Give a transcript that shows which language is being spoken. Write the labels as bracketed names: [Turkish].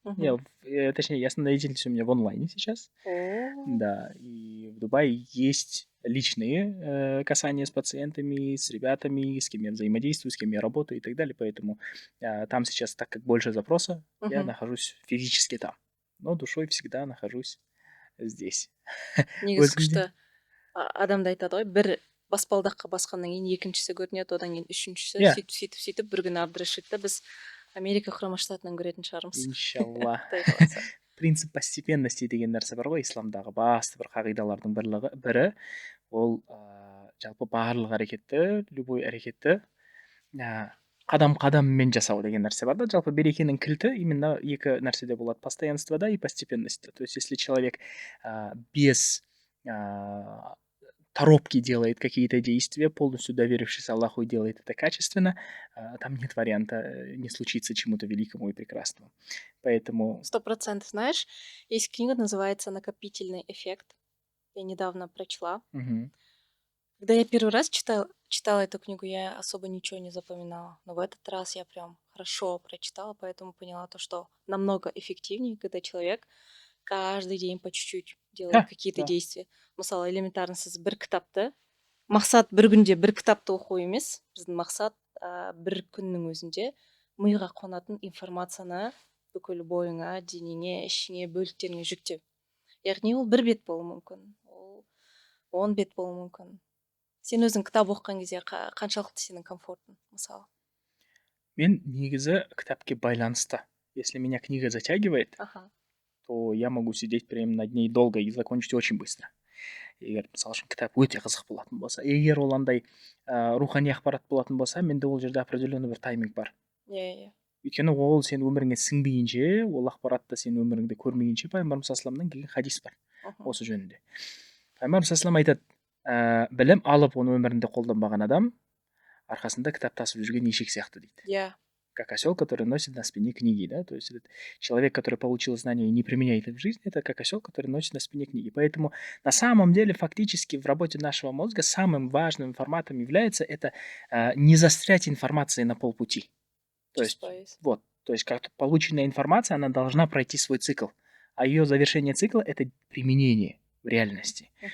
[Russian] Точнее, основная деятельность у меня в онлайне сейчас. Да, и в Дубае есть личные касания с пациентами, с ребятами, с кем я взаимодействую, с кем я работаю и так далее. Поэтому там сейчас, так как больше запроса, я нахожусь физически там. Но душой всегда нахожусь здесь. [Kazakh] Негізі күшті адамды айтады ғой, бір баспалдаққа басқаннан кейін екіншісі көрінеді, одан кейін үшіншісі, сөйтіп бір күні Абдрашидті біз Америка құрама штатынан көретін шығармыз. Иншалла. Принцип постепенности деген нәрсе бар ғой исламдағы басты бір қағидалардың бірі, ол жалпы барлық әрекетті, любой әрекетті қадам-қадаммен жасау деген нәрсе бар да. Жалпы берекенің кілті именно екі нәрседе болады: постоянствода и постепенностьта. [Russian] То есть если человек без торопки делает какие-то действия, полностью доверившись Аллаху, и делает это качественно, там нет варианта не случиться чему-то великому и прекрасному. Поэтому... 100%. Знаешь, есть книга, называется «Накопительный эффект». Я недавно прочла. Когда я первый раз читала эту книгу, я особо ничего не запоминала. Но в этот раз я прям хорошо прочитала, поэтому поняла то, что намного эффективнее, когда человек каждый день по чуть-чуть делает какие-то действия. [Kazakh] Мысалы, элементарно сіз бір кітапты, мақсат бір күнде бір кітапты оқу емес, біздің мақсат бір күннің өзінде миға қонатын информацияны бүкіл бойыңа, денеңе, ішіңе, бөліктеріңе жүктеу. Яғни ол бір бет болуы мүмкін, ол 10 бет болуы мүмкін. Сен өзің кітап оқыған кезде қаншалықты сенің комфортың, мысалы? Мен негізі кітапке байланысты. [Russian] Если меня книга затягивает, то я могу сидеть прямо над ней долго и закончить очень быстро. [Kazakh] Егер мысалы үшін кітап өте қызық болатын болса, егер ол андай рухани ақпарат болатын болса, менде ол жерде определенный бір тайминг бар. Өйткені ол сен өміріңе сіңбейінше, ол ақпаратты сен өміріңде көрмейінше, пайғамбарымыз саллаллаху алейхи келген хадис бар осы жөнінде. Пайғамбарымыз саллаллаху алейхи айтады, білім алып оны өмірінде қолданбаған адам арқасында кітап тасып жүрген ешек сияқты дейді. [Russian] Как осел, который носит на спине книги, да, то есть этот человек, который получил знания и не применяет их в жизни, это как осел, который носит на спине книги. Поэтому на самом деле фактически в работе нашего мозга самым важным форматом является это не застрять информацией на полпути. То есть как полученная информация, она должна пройти свой цикл, а ее завершение цикла — это применение в реальности.